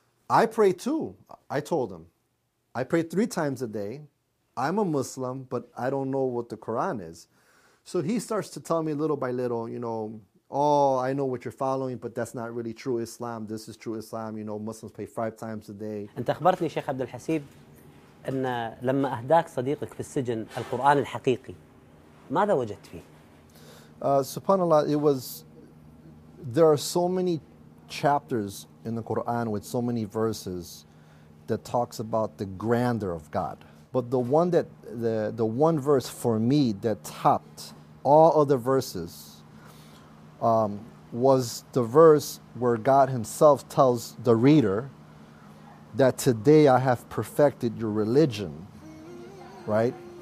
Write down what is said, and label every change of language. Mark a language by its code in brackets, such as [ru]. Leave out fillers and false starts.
[en] I pray too, I told him. I pray three times a day. I'm a Muslim, but I don't know what the Quran is. So he starts to tell me little by little, you know, oh, I know what you're following, but that's not really true Islam. This is true Islam. You know, Muslims pray five times a day. [ar] أنت أخبرتني شيخ عبد الحسيب أن لما أهداك صديقك في السجن القرآن الحقيقي ماذا وجدت فيه؟ [en] SubhanAllah, it was, there are so many chapters in the Quran with so many verses that talks about the grandeur of God. But the one that, the one verse for me that topped all other verses was the verse where God himself tells the reader that today I have perfected your religion, right?